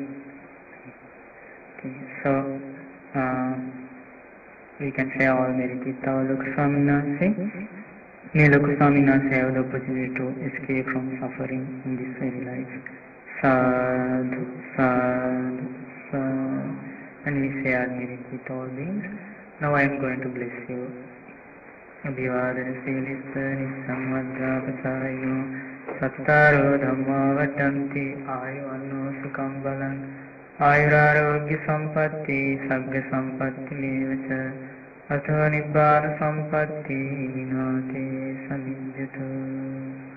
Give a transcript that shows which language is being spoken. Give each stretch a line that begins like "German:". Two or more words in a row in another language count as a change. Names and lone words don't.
English: Okay, so we can say all merit with our Lokaswaminatha. May Lokaswaminatha have the opportunity to escape from suffering in this very life.
Pali: Sadhu, sadhu, sadhu.
English: And we say our merit with all beings. Now I am going to bless you.
Pali: Abhivadana Silisa Nisammadra Pachayo Sattaro Dhamma Vadanti Ayuvanno Sukham Balan Ayurarogya Sampatti Sagga Sampatti Mevacha Atho Nibbana Sampatti Vinate Samidjatu.